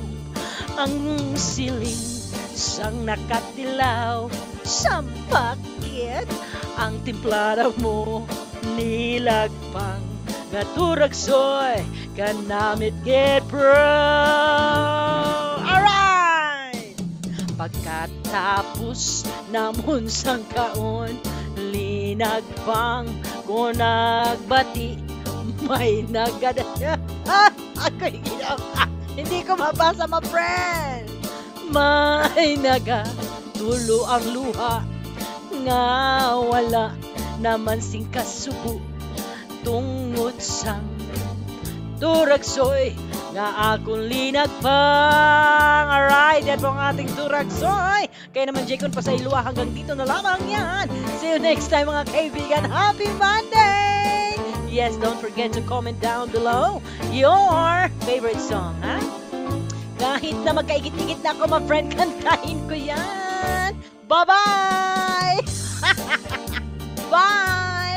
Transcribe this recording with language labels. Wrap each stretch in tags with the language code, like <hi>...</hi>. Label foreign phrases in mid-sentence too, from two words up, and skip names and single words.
<hil>Ang siling sang nakatilaw, sampakit ang timplada mo. Nilagpang nga turagsoy, kanamit get bro. Alright! Pagkatapos namon sang kaon, linagpang ko nagbati, may nagadaya.</hil> <tl>Ako'y ginawa. Hindi ko mabasa,</tl> <en>my friend.</en> <hil>May nagatulo ang luha, nga wala naman sing kasubo. Tungod sang turagsoy nga akong linagpang.</hil> <en>Alright,</en> <tl>yan po ang ating turagsoy. Kaya naman Jacon Pasayloa, hanggang dito na lamang yan.</tl> <en>See you next time</en> <tl>mga kaibigan.</tl> <en>Happy Monday! Yes, don't forget to comment down below your favorite song,</en> <tl>ha? Kahit na magkaigit-igit na ako,</tl> <en>my friend,</en> <tl>kantahin ko yan.</tl> <en>Bye-bye! Bye!</en>